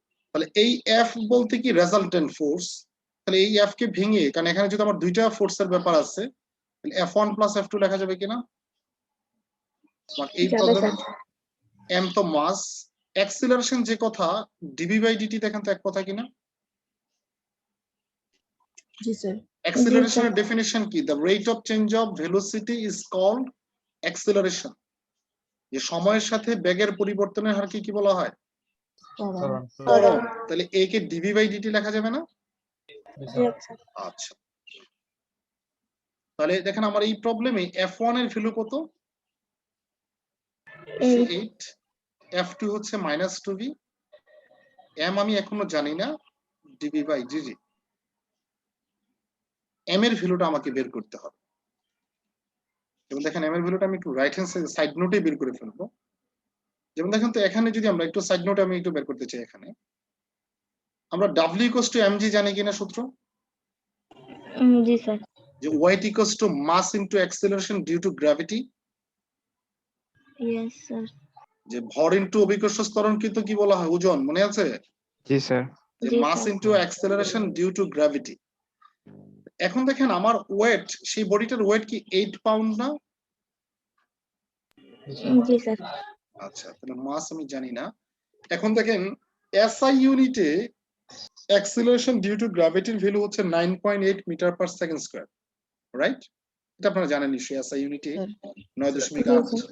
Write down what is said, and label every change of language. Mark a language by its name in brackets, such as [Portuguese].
[Bangla] তাহলে এই F বলতে কি রেজাল্টেন্ট ফোর্স। তাহলে এই F কে ভেঙে, কারণ এখানে যদি আমার দুইটা ফোর্সের ব্যাপার আছে, তাহলে F1 প্লাস F2 লেখা যাবে কিনা? এই যাবে স্যার। m তো মাস, অ্যাক্সিলারেশন যে কথা dv/dt দেখেন তো এক কথা কিনা? জি স্যার। অ্যাক্সিলারেশনের ডেফিনিশন কি? [English] the rate of change of velocity is called acceleration। [Bangla] যে সময়ের সাথে বেগের পরিবর্তনের হারকে কি বলা হয়? ত্বরণ। তাহলে a কে dv/dt লেখা যাবে না? আচ্ছা, তাহলে দেখেন আমার এই প্রবলেমে F1 এর ভ্যালু কত? 8, F2 হচ্ছে -2v, m আমি এখনো জানি না, dv/dt। m এর ভ্যালুটা আমাকে বের করতে হবে। যেমন দেখেন m এর ভ্যালুটা আমি একটু রাইট হ্যান্ড সাইড নোটে বের করে ফেলবো। যেমন দেখেন তো এখানে যদি আমরা একটু সাইড নোটে আমি একটু বের করতে চাই, এখানে আমরা w = mg জানি কিনা সূত্র? জি স্যার। যে [English] weight = mass into acceleration due to gravity। Yes sir. [Bangla] যে ভর ইনটু অভিকর্ষ ত্বরণ কিন্তু কি বলা হয়? ওজন, মনে আছে? জি স্যার। যে জি [English] mass [Bangla] sir. [English] into acceleration due to gravity। [Bangla] এখন দেখেন আমার ওয়েট, সেই বডিটার ওয়েট কি 8 পাউন্ড না? জি স্যার। আচ্ছা, তাহলে মাস আমি জানি না। এখন দেখেন SI ইউনিটে অ্যাক্সিলারেশন ডিউ টু গ্র্যাভিটির ভ্যালু হচ্ছে 9.8 metre per second square, right? এটা আপনারা জানেন নিশ্চয়ই, SI ইউনিটে 9.8